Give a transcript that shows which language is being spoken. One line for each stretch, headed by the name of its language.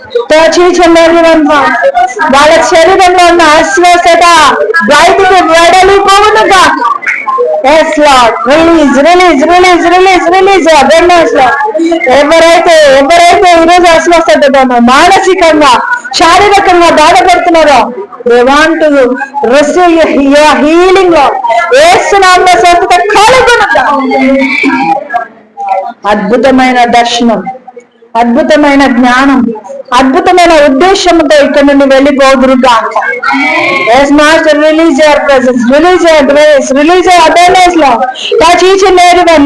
English: Touch each and every one father.
Telugu: వాళ్ళ శరీరంలో ఉన్న అస్వస్థత బయటికి వెడలిపోవునుగా.
English: Yes Lord, release, release, release, release, release abundance Lord.
Telugu: ఎవరైతే ఈరోజు అస్వస్థతతో మానసికంగా శారీరకంగా బాధపడుతున్నారో,
English: they want to receive your healing Lord.
Telugu: యేసు నామములో స్వస్థత కలుగునుగా. అద్భుతమైన దర్శనం, అద్భుతమైన జ్ఞానం, అద్భుతమైన ఉద్దేశంతో ఇక్కడ నుండి వెళ్ళిపోదురుగా.
English: Yes master, release your presence, release your grace, release your abundance Lord. Touch each and every one.